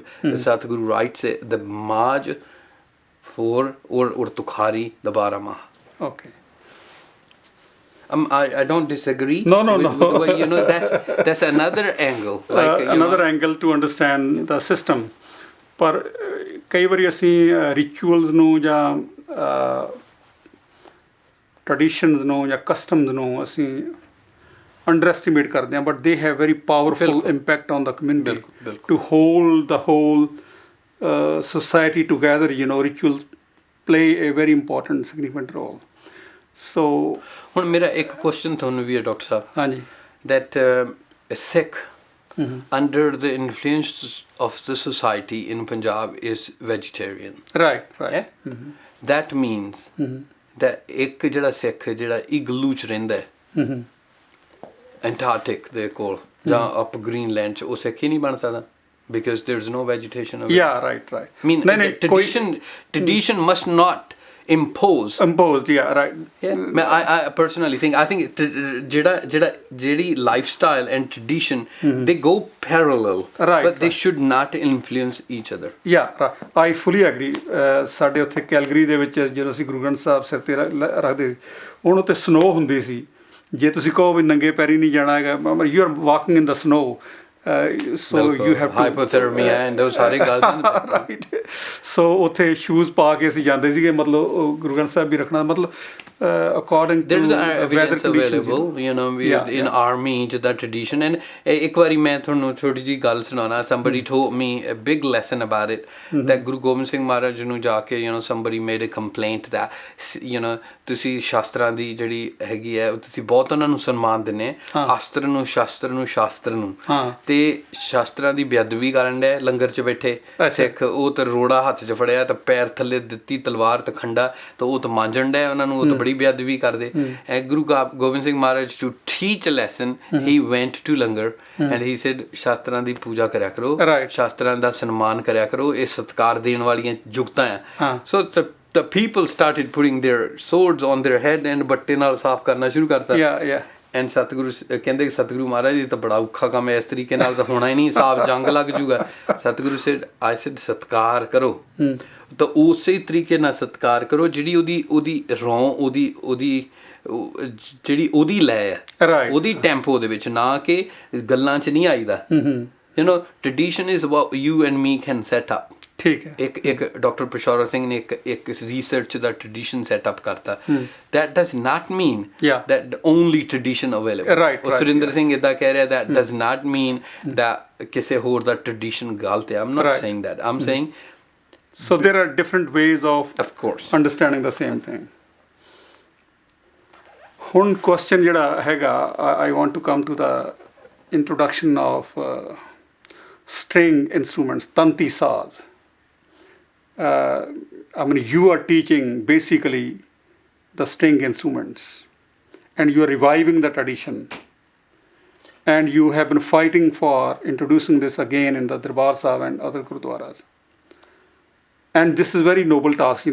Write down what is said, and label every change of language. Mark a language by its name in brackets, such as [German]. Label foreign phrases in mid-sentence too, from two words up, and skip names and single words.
[English] Satguru writes the Maj for or Tukhari, the Bara Mah. Okay. I don't disagree. No. You know, that's another angle. Like another angle to understand the system. [Punjabi] But ਕਈ ਵਾਰੀ ਅਸੀਂ ਰਿਚੁਅਲਸ ਨੂੰ ਜਾਂ ਟ੍ਰੈਡੀਸ਼ਨਸ ਨੂੰ ਜਾਂ ਕਸਟਮਸ ਨੂੰ ਅਸੀਂ [English] under estimate [Punjabi] ਕਰਦੇ ਹਾਂ, [English] but they have very powerful impact on the community to hold the whole society together. Rituals play a very important, significant role. So [Punjabi] ਹੁਣ ਮੇਰਾ ਇੱਕ question ਤੁਹਾਨੂੰ ਵੀ ਹੈ ਡਾਕਟਰ ਸਾਹਿਬ, ਹਾਂਜੀ, [English] that a Sikh under the influence of the society in Punjab is vegetarian. right. Yeah? That means that [Punjabi] ਇੱਕ ਜਿਹੜਾ ਸਿੱਖ ਜਿਹੜਾ ਇਗਲੂ ਚ ਰਹਿੰਦਾ ਹੈ Antarctic ਦੇ ਕੋਲ ਜਾਂ up Greenland ਚ, ਉਹ ਸਿੱਖ ਹੀ ਨਹੀਂ ਬਣ ਸਕਦਾ [English] because there's no vegetation available. Yeah, right. I mean, tradition must not imposed, yeah, right. Yeah, I personally think, ਜਿਹੜੀ lifestyle and tradition, they go parallel, right, but they should not influence each other. Yeah, right. I fully agree. [Punjabi] ਸਾਡੇ ਉੱਥੇ ਕੈਲਗਰੀ ਦੇ ਵਿੱਚ ਜਦੋਂ ਅਸੀਂ ਗੁਰੂ ਗ੍ਰੰਥ ਸਾਹਿਬ ਸਿਰ ਤੇ ਰੱਖਦੇ ਸੀ, ਹੁਣ ਉੱਥੇ ਸਨੋ ਹੁੰਦੀ ਸੀ, ਜੇ ਤੁਸੀਂ ਕਹੋ ਵੀ ਨੰਗੇ ਪੈਰੀ ਨਹੀਂ ਜਾਣਾ ਹੈਗਾ, [English] you are walking in the snow. So you have to hypothermia and those [Punjabi] ਸਾਰੇ ਗੱਲ right. So ਉੱਥੇ ਸ਼ੂਜ਼ ਪਾ ਕੇ ਅਸੀਂ ਜਾਂਦੇ ਸੀਗੇ, ਮਤਲਬ ਗੁਰੂ ਗ੍ਰੰਥ ਸਾਹਿਬ ਵੀ ਰੱਖਣਾ, ਮਤਲਬ [English] according to weather conditions, in army [Punjabi] ਜਿੱਦਾਂ tradition. And ਇੱਕ ਵਾਰੀ ਮੈਂ ਤੁਹਾਨੂੰ ਛੋਟੀ ਜਿਹੀ ਗੱਲ ਸੁਣਾਉਣਾ. [English] Somebody told me a big lesson about it, [Punjabi] that ਗੁਰੂ ਗੋਬਿੰਦ ਸਿੰਘ ਮਹਾਰਾਜ ਨੂੰ ਜਾ ਕੇ [English] somebody made a complaint that [Punjabi] ਤੁਸੀਂ ਸ਼ਾਸਤਰਾਂ ਦੀ ਜਿਹੜੀ ਹੈਗੀ ਹੈ, ਤੁਸੀਂ ਬਹੁਤ ਉਹਨਾਂ ਨੂੰ ਸਨਮਾਨ ਦਿੰਦੇ, ਅਸਤਰ ਨੂੰ ਸ਼ਾਸਤਰ ਨੂੰ ਤੇ ਸ਼ਾਸਤਰਾਂ ਦੀ ਬੇਅਦਬੀ ਕਰਨ ਡਿਆ ਲੰਗਰ 'ਚ ਬੈਠੇ ਸਿੱਖ, ਉਹ ਤਾਂ ਰੋੜਾ ਹੱਥ 'ਚ ਫੜਿਆ ਤਾਂ ਪੈਰ ਥੱਲੇ ਦਿੱਤੀ ਤਲਵਾਰ ਤੇ ਖੰਡਾ, ਤਾਂ ਉਹ ਤਾਂ ਮਾਂਜਣ ਡਿਆ ਉਹਨਾਂ ਨੂੰ, ਉਹ ਤਾਂ ਬੜੀ ਬੇਅਦਬੀ ਕਰਦੇ. ਗੁਰੂ ਗੋਬਿੰਦ ਸਿੰਘ ਮਹਾਰਾਜ [English] to teach a lesson, he went to [Punjabi] ਲੰਗਰ [English] and he said [Punjabi] ਸ਼ਾਸਤਰਾਂ ਦੀ ਪੂਜਾ ਕਰਿਆ ਕਰੋ, ਸ਼ਾਸਤਰਾਂ ਦਾ ਸਨਮਾਨ ਕਰਿਆ ਕਰੋ, ਇਹ ਸਤਿਕਾਰ ਦੇਣ ਵਾਲੀਆਂ ਜੁਗਤਾਂ ਆ. [English] So the people started putting their swords on their head and [Punjabi] ਬੱਟੇ ਨਾਲ ਸਾਫ਼ ਕਰਨਾ ਸ਼ੁਰੂ ਕਰਤਾ. ਐਂਡ ਸਤਿਗੁਰੂ ਕਹਿੰਦੇ ਸਤਿਗੁਰੂ ਮਹਾਰਾਜ ਜੀ ਤਾਂ ਬੜਾ ਔਖਾ ਕੰਮ ਹੈ, ਇਸ ਤਰੀਕੇ ਨਾਲ ਤਾਂ ਹੋਣਾ ਹੀ ਨਹੀਂ, ਸਾਫ਼ ਜੰਗ ਲੱਗ ਜੂਗਾ. ਸਤਿਗੁਰੂ [English] said I said [Punjabi] ਸਤਿਕਾਰ ਕਰੋ, ਤਾਂ ਉਸੇ ਤਰੀਕੇ ਨਾਲ ਸਤਿਕਾਰ ਕਰੋ ਜਿਹੜੀ ਉਹਦੀ ਰੌਂ, ਉਹਦੀ ਜਿਹੜੀ ਉਹਦੀ ਲੈ ਹੈ, ਉਹਦੀ ਟੈਂਪੋ ਦੇ ਵਿੱਚ, ਨਾ ਕਿ ਗੱਲਾਂ 'ਚ ਨਹੀਂ ਆਈਦਾ. [English] tradition is about you and me can set up. [Punjabi] ਠੀਕ ਹੈ. ਇੱਕ ਡਾਕਟਰ ਪਸ਼ੌਰਾ ਸਿੰਘ ਨੇ ਇੱਕ ਰਿਸਰਚ ਦਾ ਟ੍ਰੈਡੀਸ਼ਨ ਸੈਟਅਪ ਕਰਤਾ. [English] that does not mean that the only tradition available. [Punjabi] ਉਹ ਸੁਰਿੰਦਰ ਸਿੰਘ ਇੱਦਾਂ ਕਹਿ ਰਿਹਾ, [English] that does not mean that [Punjabi] ਕਿਸੇ ਹੋਰ ਦਾ ਟ੍ਰੈਡੀਸ਼ਨ ਗਲਤ ਹੈ. [English] I'm not saying that. I'm saying so there are different ways of course understanding the same thing. [Punjabi] ਹੁਣ question ਜਿਹੜਾ ਹੈਗਾ, [English] I want to come to the introduction of string instruments, tanti saz. I mean, you are teaching basically the string instruments and you are reviving the tradition, and you have been fighting for introducing this again in the Darbar Sahib and other Gurdwaras, and this is very noble task.